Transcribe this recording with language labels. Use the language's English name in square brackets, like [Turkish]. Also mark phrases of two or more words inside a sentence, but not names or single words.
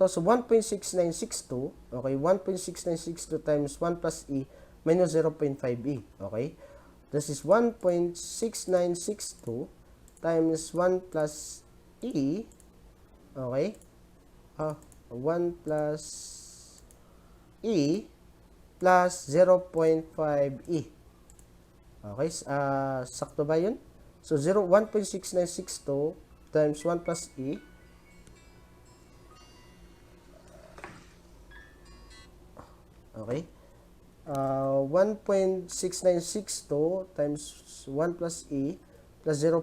[English] So 1.6962, okay, 1.6962 times 1 plus E minus 0.5E, okay, this is 1.6962 times 1 plus E, okay, 1 plus E plus 0.5E, [Filipino] okay, sakto ba yun? [English] So 1.6962 times 1 plus E, okay, 1.6962 times 1 plus E plus 0.